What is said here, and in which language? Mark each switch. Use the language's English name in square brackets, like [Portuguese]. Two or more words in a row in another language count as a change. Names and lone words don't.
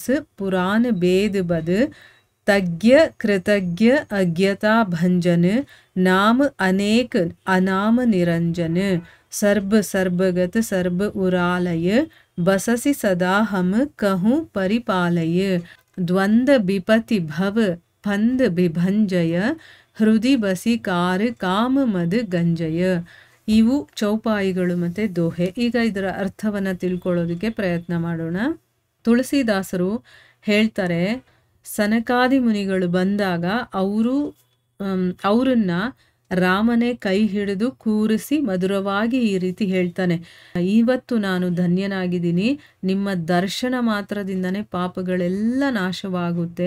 [Awadhi] पुराण वेद बद तज्ञ कृतज्ञ अज्ञता भंजन नाम अनेक अनाम निरंजन सर्ब सर्बगत सर्ब उरालय बससि सदा हम कहूँ परिपालय द्वंद विपति भव फंद विभंजय हृदय बसिकार काम मद गंजय. [Kannada] ಇವು ಚೌಪಾಯಿಗಳು ಮತ್ತು ದೋಹೆ. ಈಗ ಇದರ ಅರ್ಥವನ್ನು ತಿಳ್ಕೊಳ್ಳೋದಕ್ಕೆ ಪ್ರಯತ್ನ ಮಾಡೋಣ. ತುಳಸಿದಾಸರು ಹೇಳ್ತಾರೆ, ಸನಕಾದಿ ಮುನಿಗಳು ಬಂದಾಗ ಅವರನ್ನ ರಾಮನೇ ಕೈ ಹಿಡಿದು ಕೂರಿಸಿ ಮಧುರವಾಗಿ ಈ ರೀತಿ ಹೇಳ್ತಾನೆ, ಇವತ್ತು ನಾನು ಧನ್ಯನಾಗಿದ್ದೀನಿ, ನಿಮ್ಮ ದರ್ಶನ ಮಾತ್ರದಿಂದನೇ ಪಾಪಗಳೆಲ್ಲ ನಾಶವಾಗುತ್ತೆ.